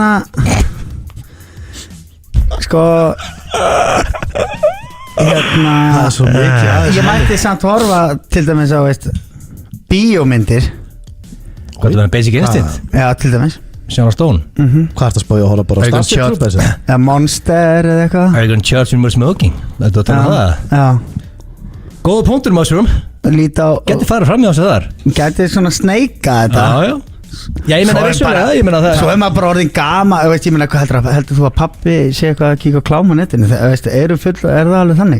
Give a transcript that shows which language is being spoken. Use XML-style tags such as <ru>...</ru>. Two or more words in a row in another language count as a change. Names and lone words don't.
<is>það er svo mikið ég mætti samt horfa til dæmis á bíómyndir. Hvað er það, Basic Instinct? Já, til dæmis Sharon Stone. Hvað ert að spája að horfa bara á Starship Troopers? Eða Monster eða eitthvað.</is> <en>Are you gonna charge me more smoking?</en> <is>Þetta er að tala það? Já. Góða punktur, Mushroom. Gæti farið fram í þessu þar. Gæti svona sneika þetta. Já. Já, ég meina vissulega, ég meina það. Svo er maður bara orðin gama, ég meina hvað heldur þú að pappi sé eitthvað að kíka á klám á netinu, er það alveg þannig?</is>